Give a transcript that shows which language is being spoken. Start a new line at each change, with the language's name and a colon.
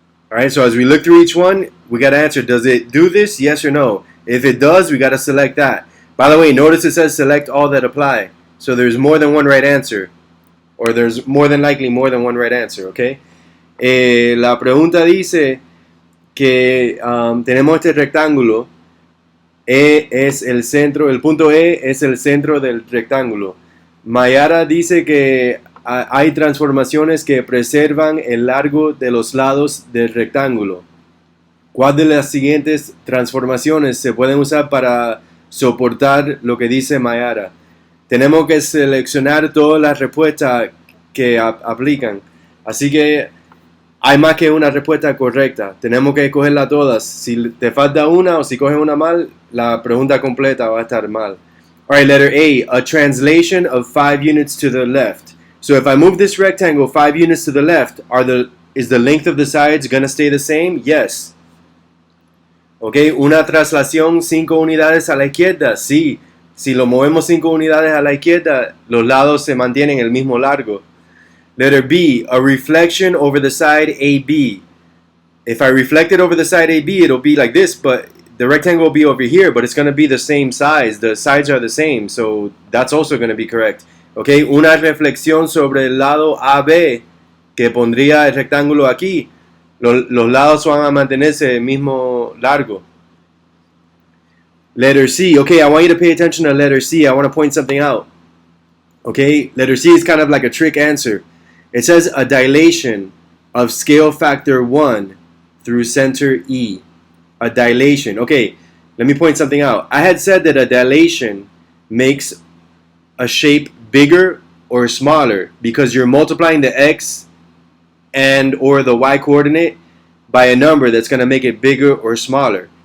English: Alright, so as we look through each one, we got to answer, does it do this? Yes or no? If it does, we got to select that. By the way, notice it says select all that apply. So there's more than one right answer. Or there's more than likely more than one right answer, okay?
Spanish: La pregunta dice que tenemos este rectángulo. E es el centro, el punto E es el centro del rectángulo. Mayara dice que hay transformaciones que preservan el largo de los lados del rectángulo. ¿Cuál de las siguientes transformaciones se pueden usar para soportar lo que dice Mayara? Tenemos que seleccionar todas las respuestas que aplican. Así que hay más que una respuesta correcta. Tenemos que escogerla todas. Si te falta una o si coges una mal, la pregunta completa va a estar mal.
English: Alright, letter A translation of 5 units to the left. So if I move this rectangle 5 units to the left, is the length of the sides going to stay the same? Yes.
Spanish: Okay, una traslación 5 unidades a la izquierda. Sí. Si lo movemos 5 unidades a la izquierda, los lados se mantienen el mismo largo.
English: Letter B, a reflection over the side AB. If I reflect it over the side AB, it'll be like this, but the rectangle will be over here, but it's going to be the same size. The sides are the same, so that's also going to be correct.
Spanish: Okay, una reflexión sobre el lado AB, que pondría el rectángulo aquí. Los lados van a mantenerse el mismo largo.
English: Letter C. Okay, I want you to pay attention to letter C. I want to point something out. Okay, letter C is kind of like a trick answer. It says a dilation of scale factor 1 through center E. A dilation. Okay, let me point something out. I had said that a dilation makes a shape bigger or smaller because you're multiplying the x and or the y coordinate by a number that's going to make it bigger or smaller.